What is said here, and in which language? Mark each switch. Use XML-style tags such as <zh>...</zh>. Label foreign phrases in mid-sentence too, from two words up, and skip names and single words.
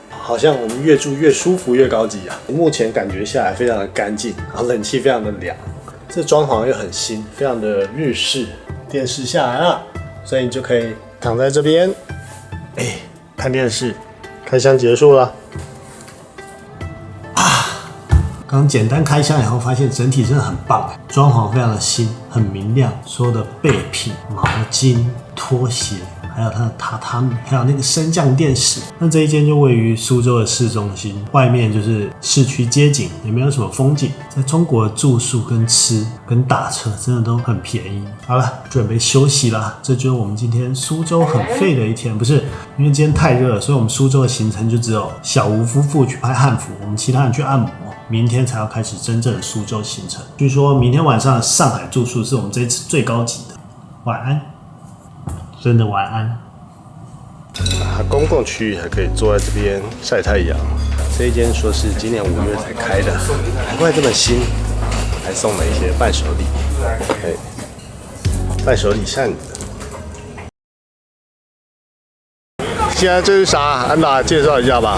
<zh>好像我們越住越舒服越高級啊！目前感覺下來非常的乾淨，然後冷氣非常的涼，這裝潢又很新，非常的日式。電視下來了，所以你就可以躺在這邊，看電視。開箱結束了。剛簡單開箱以後，發現整體真的很棒，裝潢非常的新，很明亮，所有的備品、毛巾、拖鞋。還有它的榻榻米，還有那個升降電視。那這一間就位於蘇州的市中心，外面就是市區街景，也沒有什麼風景。在中國的住宿跟吃跟打車真的都很便宜。好了，準備休息啦。這就是我們今天蘇州很廢的一天，不是因為今天太熱了，所以我們蘇州的行程就只有小吳夫婦去拍漢服，我們其他人去按摩。明天才要開始真正的蘇州行程。據說明天晚上的上海住宿是我們這次最高級的。晚安。真的晚安。公共區域還可以坐在這邊曬太陽。這一間說是今年5月才開的，難怪這麼新，還送了一些伴手禮。伴手禮扇子。現在這是啥？安達介紹一下吧。</zh>